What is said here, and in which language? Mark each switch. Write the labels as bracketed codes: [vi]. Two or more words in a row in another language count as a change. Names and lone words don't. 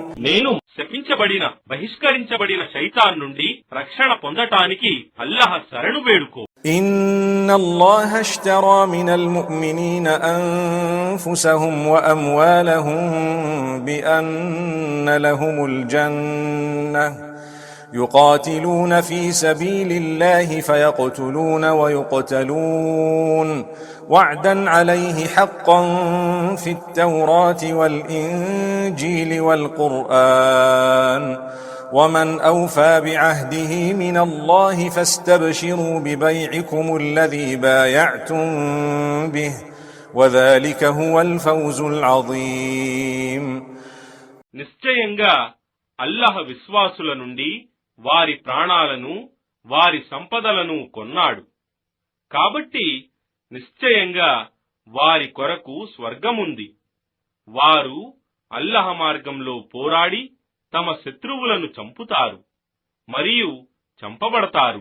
[te] నేను శపించబడిన బహిష్కరించబడిన శైతాన్ నుండి రక్షణ పొందటానికి అల్లాహ్ శరణు వేడుకో. [ar] إن الله اشترى من المؤمنين أنفسهم وأموالهم بأن لهم జన్నహ్ يقاتلون في سبيل الله فيقتلون ويقتلون وعدا عليه حقا في التوراة والإنجيل والقرآن ومن أوفى بعهده من الله فاستبشروا ببيعكم الذي بايعتم به وذلك هو الفوز العظيم. [te] నిశ్చయంగా అల్లాహ్ విశ్వాసుల నుండి వారి ప్రాణాలను వారి సంపదలను కొన్నాడు. కాబట్టి నిశ్చయంగా వారి కొరకు స్వర్గముంది. వారు అల్లాహ్ మార్గంలో పోరాడి తమ శత్రువులను చంపుతారు మరియు చంపబడతారు.